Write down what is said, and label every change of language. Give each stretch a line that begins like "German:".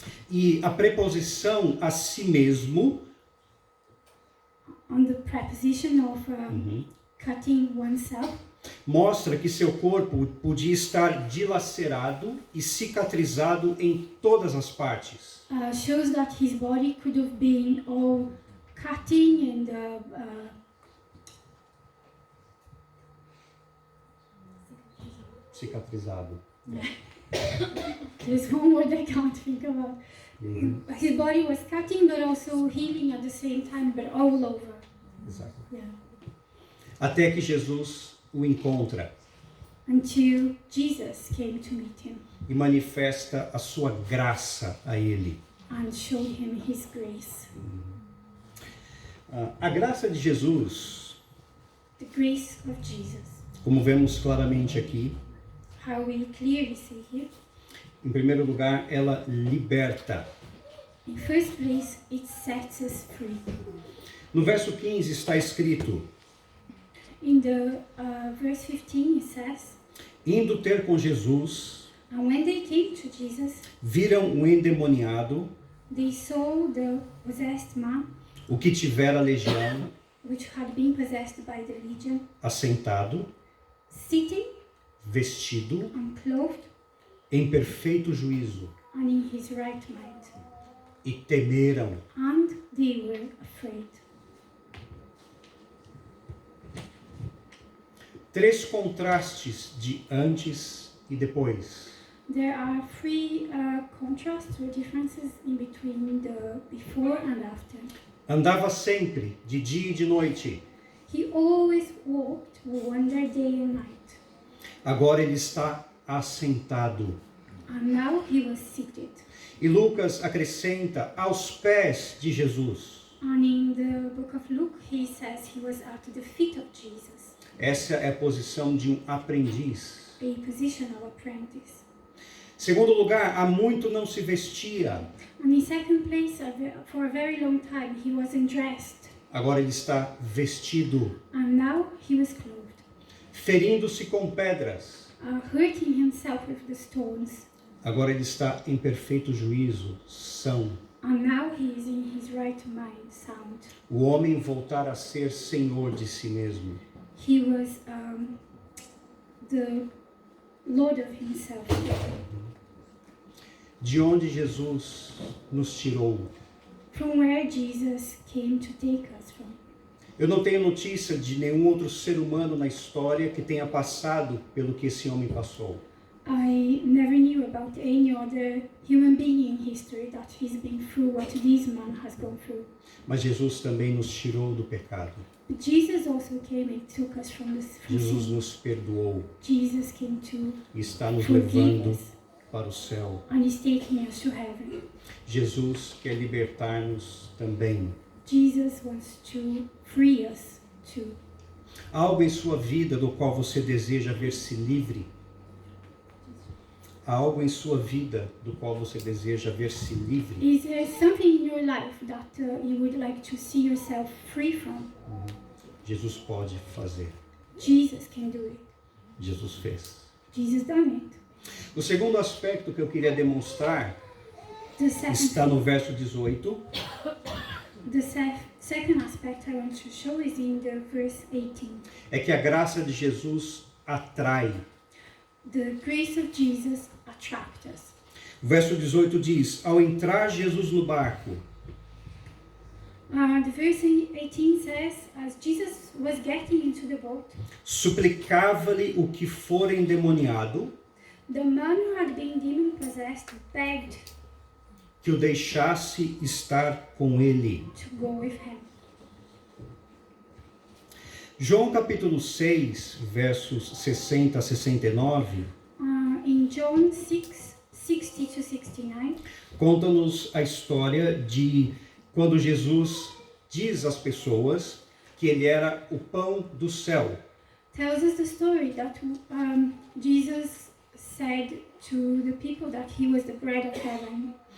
Portuguese: E a preposição a si mesmo
English: On the preposition of cutting oneself,
Portuguese: mostra que seu corpo podia estar dilacerado e cicatrizado em todas as partes.
English: shows that his body could have been all cutting and
Portuguese: Cicatrizado.
English: there's one word I can't think about. His body was cutting but also healing at the same time, but all over.
Portuguese: Exato.
English: Yeah.
Portuguese: Até que Jesus o encontra
English: Until Jesus came to meet him
Portuguese: e manifesta a sua graça a ele.
English: and showed him his grace.
Portuguese: A graça de Jesus
English: the grace of Jesus.
Portuguese: Como vemos claramente aqui,
English: How we clearly see here.
Portuguese: em primeiro lugar, ela liberta.
English: In first place, it sets us free.
Portuguese: No verso 15 está escrito:
English: In the verse 15 it says,
Portuguese: indo ter com Jesus,
English: and when they came to Jesus,
Portuguese: viram um endemoniado,
English: they saw the possessed man,
Portuguese: o que tivera legião,
English: which had been possessed by the legion,
Portuguese: assentado,
English: sitting
Portuguese: vestido,
English: and clothed
Portuguese: em perfeito juízo,
English: and in his right mind.
Portuguese: e temeram.
English: And they were afraid.
Portuguese: Três contrastes de antes e depois.
English: There are three contrasts or differences in between the before and after.
Portuguese: Andava sempre, de dia e de noite.
English: He always walked, wandered day and night.
Portuguese: Agora ele está assentado.
English: And now he was seated.
Portuguese: E Lucas acrescenta, aos pés de Jesus.
English: And in the book of Luke, he says he was at the feet of Jesus,
Portuguese: Essa é a posição de um aprendiz.
English: a position of apprentice.
Portuguese: Segundo lugar, há muito não se vestia.
English: And in second place, for a very long time, he wasn't dressed.
Portuguese: Agora ele está vestido,
English: And now he was clothed,
Portuguese: ferindo-se com pedras.
English: hurting himself with the stones.
Portuguese: Agora ele está em perfeito juízo, são.
English: And now he is in his right mind, sound.
Portuguese: O homem voltar a ser senhor de si mesmo.
English: He was the Lord of himself.
Portuguese: De onde Jesus nos tirou.
English: From where Jesus came to take us from.
Portuguese: Eu não tenho notícia de nenhum outro ser humano na história que tenha passado pelo que esse homem passou.
English: I never knew about any other human being in history that has been through what this man has gone through.
Portuguese: Mas Jesus também nos tirou do pecado.
English: But Jesus also came and took us from
Portuguese: Jesus
English: sin.
Portuguese: nos perdoou
English: Jesus came to
Portuguese: e está nos
English: forgive
Portuguese: levando
English: us
Portuguese: para o céu.
English: and is taking us to heaven.
Portuguese: Jesus quer libertar-nos também.
English: Jesus wants to free us too.
Portuguese: Há algo em sua vida do qual você deseja ver-se livre? Há algo em sua vida do qual você deseja ver-se livre?
English: Is there something in your life that you would like to see yourself free from?
Portuguese: Jesus pode fazer.
English: Jesus can do it.
Portuguese: Jesus fez.
English: Jesus done it.
Portuguese: O segundo aspecto que eu queria demonstrar
English: The second,
Portuguese: está no verso 18.
English: second aspect I want to show is in the verse 18.
Portuguese: É que a graça de Jesus atrai.
English: The grace of Jesus attracts us.
Portuguese: O verso 18 diz: ao entrar Jesus no barco,
English: The verse 18 says, as Jesus was getting into the boat,
Portuguese: suplicava-lhe o que for endemoniado
English: the man who had been demon-possessed begged
Portuguese: que o deixasse estar com ele.
English: to go with him.
Portuguese: João capítulo 6, versos 60 a 69,
English: In John 6, 60 to 69,
Portuguese: conta-nos a história de quando Jesus diz às pessoas que ele era o pão do céu.
English: tells us the story that Jesus said to the people that he was the bread of heaven.